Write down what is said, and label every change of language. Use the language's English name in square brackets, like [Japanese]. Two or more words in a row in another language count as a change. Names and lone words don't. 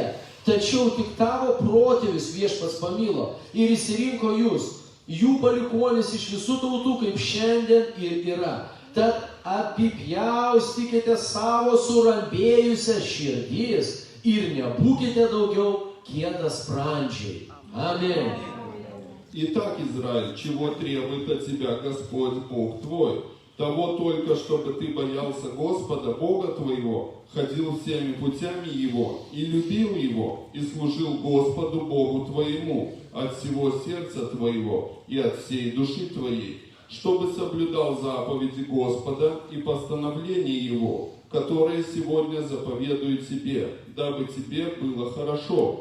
[Lithuanian] Tačiau tik tavo protėvis viešpats pamilo ir išsirinko jūs, jų palikuonis iš visų tautų, kaip šiandien ir yra. Tad apipjaustykite savo surambėjusią širdis ir nebūkite daugiau kietasprandžiai. Amen. [Russian] Итак, Израиль, чего требует от тебя Господь Бог твой? Того только, чтобы ты боялся Господа, Бога твоего, ходил всеми путями Его, и любил Его, и служил Господу Богу твоему от всего сердца твоего и от всей души твоей, чтобы соблюдал заповеди Господа и постановления Его, которые сегодня заповедую тебе, дабы тебе было хорошо.